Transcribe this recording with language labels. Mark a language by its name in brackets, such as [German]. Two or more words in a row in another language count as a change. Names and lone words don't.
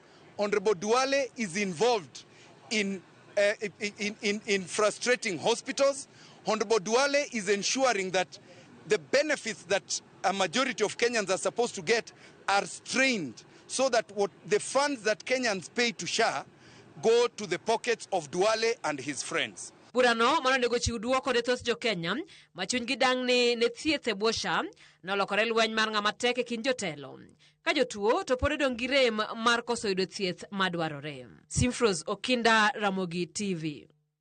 [English] Honorable Duale is involved in frustrating hospitals. Honorable Duale is ensuring that the benefits that a majority of Kenyans are supposed to get are strained so that what the funds that Kenyans pay to SHA go to the pockets of Duale and his friends. [Luo (Kenya and Tanzania)] Burano mano nego chiw duoko ne thoth jo Kenya machuny gi dang ne thieth e bwo SHA nolokore lweny mar ng'ama tek e kind jotelo. Ka jotuo to pod odong' gi rem mar koso yudo thieth madwarore. Simpros Okinda, Ramogi TV.